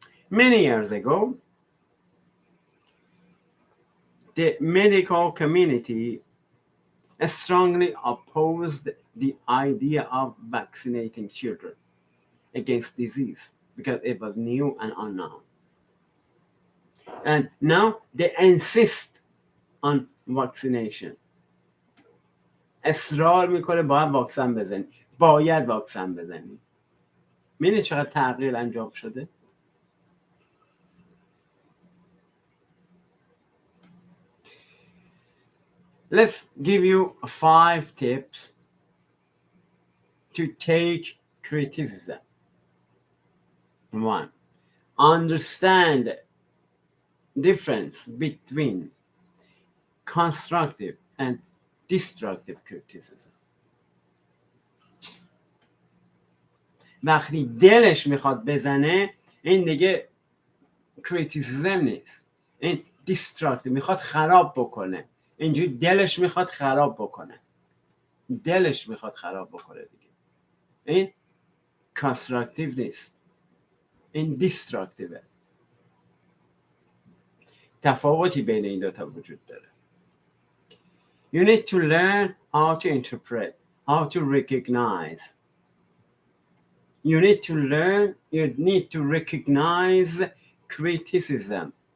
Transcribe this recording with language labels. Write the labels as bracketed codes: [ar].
[en] Many years ago, the medical community strongly opposed the idea of vaccinating children against disease because it was new and unknown. And now they insist on vaccination. [fa] اصرار میکنه باید واکسن بزنی. باید واکسن بزنی. می‌بینی چقدر تغییر انجام شده؟ [en] Let's give you 5 tips to take criticism. 1. Understand difference between constructive and destructive criticism. [fa] وقتی دلش میخواد بزنه این دیگه کریتیسیزم نیست، این دیستراکتیو، میخواد خراب بکنه. اینجوری دلش میخواد خراب بکنه، دلش میخواد خراب بکنه دیگه. این کانستراکتیو نیست، این دیستراکتیوه. تفاوتی بین این دوتا وجود داره. [en] You need to learn how to interpret, how to recognize. You need to recognize criticism.